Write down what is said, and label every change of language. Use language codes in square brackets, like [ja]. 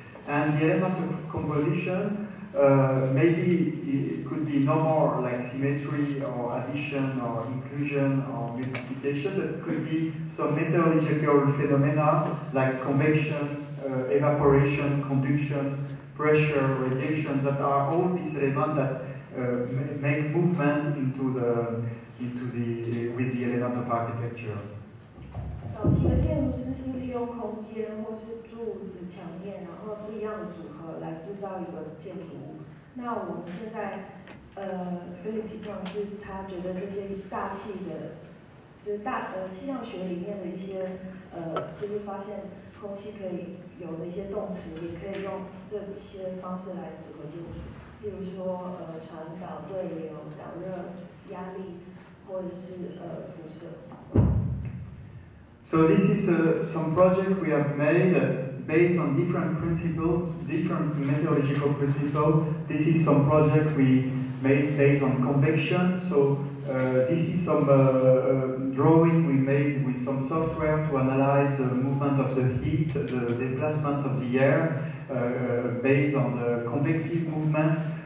[en] And the element of composition, maybe it could be no more like symmetry or addition or inclusion or multiplication, but it could be some meteorological phenomena like convection, evaporation, conduction, pressure, radiation, that are all these elements that make movement with the element of architecture. [zh] 早期的建筑师是利用空间或是柱子、墙面，然后不一样的组合来制造一个建筑物。那我们现在philppe提倡是他觉得这些大气的，就是气象学里面的一些就是发现空气可以有的一些动词，也可以用这些方式来组合建筑。例如说传导、对流、导热、压力，或者是辐射。 [en] So this is some project we have made based on different principles, different meteorological principles. This is some project we made based on convection. So this is some drawing we made with some software to analyze the movement of the heat, the displacement of the air based on the convective movement.